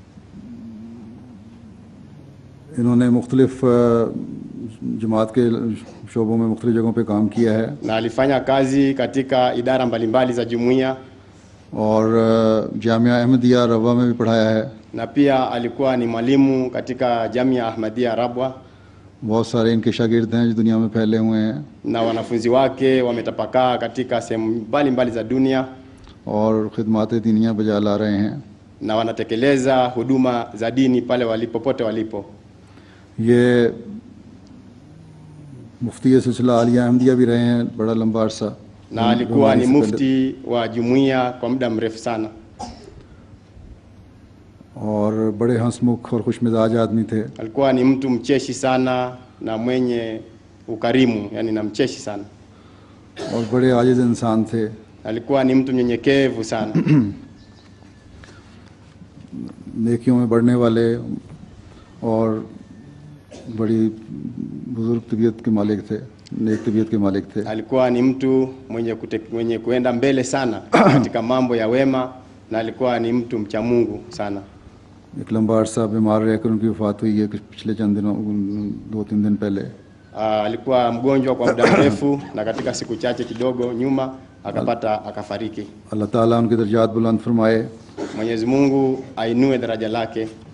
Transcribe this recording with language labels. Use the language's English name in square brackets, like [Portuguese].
[Hindi] इन्होंने मुख्तलिफ जमात के शोबों में मुख्तलिफ जगहों पे काम किया है [Swahili] Na alifanya kazi katika idara mbalimbali za jumuiya, [Hindi] और जामिया अहमदिया रवा में भी पढ़ाया है। [Swahili] na pia alikuwa ni mwalimu katika Jamia Ahmadiyya Rabwa, [Hindi] बहुत सारे इनके शागिर्द हैं जो दुनिया में फैले हुए हैं [Swahili] na wanafunzi wake wametapakaa katika sehemu mbalimbali za dunia [Hindi] और खिदमात दीनिया बजा ला रहे हैं। [Swahili] na wanatekeleza huduma za dini pale popote walipo. [Hindi] ये मुफ्ती सिलसिला आलिया अहमदिया भी रहे हैं बड़ा लंबा अरसा, [Swahili] Na alikuwa ni mufti wa jumuiya kwa muda mrefu sana, [Hindi] और बड़े हंसमुख और खुशमिजाज आदमी थे। [Swahili] alikuwa ni mtu mcheshi sana na mwenye ukarimu, yani na mcheshi sana, [Hindi] और बड़े आजिज़ इंसान थे। [Swahili] alikuwa ni mtu mnyenyekevu sana [Hindi] नेकियों में बढ़ने वाले और बड़ी बुजुर्ग तबीयत के मालिक थे, नेक तबीयत के मालिक थे। [Swahili] alikuwa ni mtu mwenye kuenda mbele sana katika mambo ya wema, na alikuwa ni mtu mcha Mungu sana. [Hindi] एक लंबा अरसा बीमार रहकर उनकी वफ़ात हुई है पिछले चंद दिनों, 2-3 दिन पहले। [Swahili] Alikuwa mgonjwa kwa muda mrefu na katika siku chache kidogo nyuma akafariki. [Hindi] अल्लाह ताला उनके दर्जात बुलंद फरमाए। [Swahili] Mwenyezi Mungu ainue daraja lake.